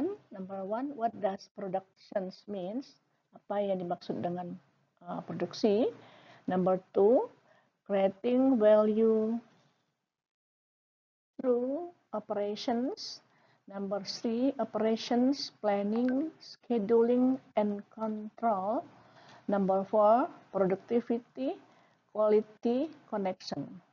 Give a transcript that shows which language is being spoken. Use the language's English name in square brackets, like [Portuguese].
[English] Number one, what does production means? [Indonesian] Apa yang dimaksud dengan produksi? [English] Number two, creating value through operations. Number three, operations, planning, scheduling, and control. Number four, productivity, quality, connection.